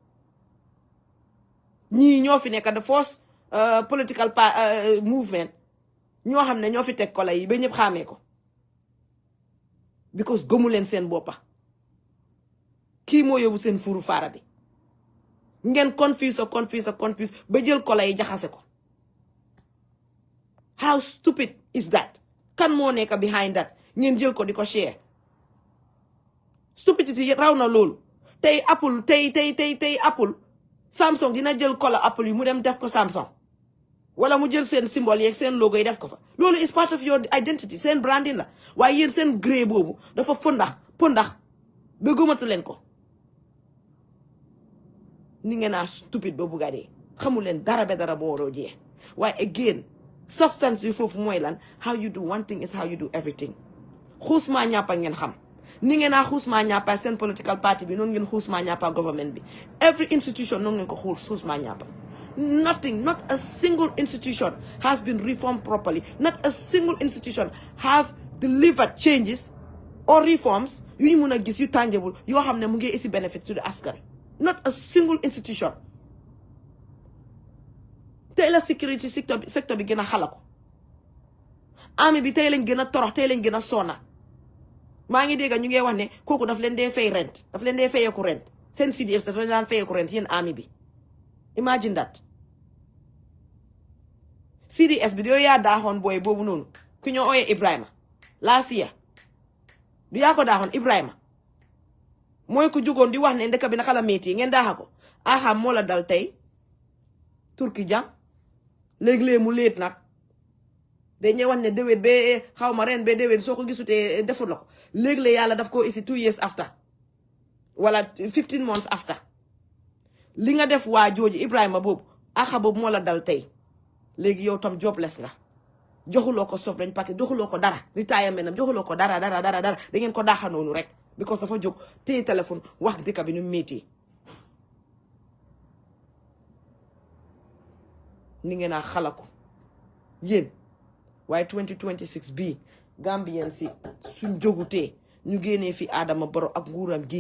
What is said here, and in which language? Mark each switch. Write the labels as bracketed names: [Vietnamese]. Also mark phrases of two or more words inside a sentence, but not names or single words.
[Wolof] ñii ñoo fi nekk [English] the first political movement [Wolof] ñoo xam ne ñoo fi teg kola yi ba ñëpp xamee ko because gëmu leen seen boppa kii moo yóbbu seen furu faara bi ngeen confuse ba jël kola yi jaxase ko [English] how stupid is that [Wolof] kan moo nekk behind that ngeen jël ko di ko share stupidity raw na loolu tey Apple tey Apple Samsung dina jël kola Apple yi mu dem def ko Samsung wala mu jël seen symbole yeeg seen logo yi def ko fa loolu [English] is part of your identity [Wolof] seen branding la waaye yéen seen gré boobu dafa pondax ba gëmatu leen ko ni ngeen a stupide ba bugga dee xamu leen dara ba dara boo waroo jee waaye again substance bi foofu mooy lan [English] how you do one thing is how you do everything [Wolof] xuusmaa ñàppa ngeen xam ni ngeen a xuusmaa ñàppa seen political party bi noonu ngeen xuusmaa ñàppa government bi [English] every institution [Wolof] noonu ngeen ko xuusmaa ñàppa [English] nothing, not a single institution has been reformed properly. Not a single institution have delivered changes or reforms you [Wolof] mun a gis [English] yu tangible [Wolof] yoo xam ne mu ngi isi [English] benefit to the askan. Not a single institution. [Wolof] tey la [English] security sector [Wolof] bi gën a xala ko army bi tey lañ gën a torox tey lañ gën a sonna maa ngi dégg ñu ngi wax ne kooku daf leen dee fay rent daf leen dee fayeeku rent seen CDF daf leen daan fayeeku rent yéen army bi [English] imagine that [Wolof] CDS bi yooyu yaa daaxoon booy boobu noonu ku ñoo ooyee Ibrahima [English] last year [Wolof] du yaa ko daaxoon Ibrahima mooy ku jugoon di wax ne ndëkk bi naka la métti ngeen daaxa ko aha moo la dal tey turki jam léegi-léeg mu léet nag dañuy wax ne déwét ba xaw ma ren ba déwét soo ko gisutee defut la ko léegi-léeg yàlla daf ko isi [English] 2 years after [Wolof] wala [English] 15 months after [Wolof] li nga def waa jooju Ibrahima boobu aha boobu moo la dal tey léegi yow tam jobless nga joxuloo ko [English] sovereign packet [Wolof] joxuloo ko dara retirement am joxuloo ko dara da ngeen ko daaxa noonu rek because dafa jóg téye téléphone wax dëkk bi nu métti ni ngeen a xalaku yéen waaye 2026 bii Gambien si suñ jógutee ñu génnee fi Adama Barrow ak nguuram gi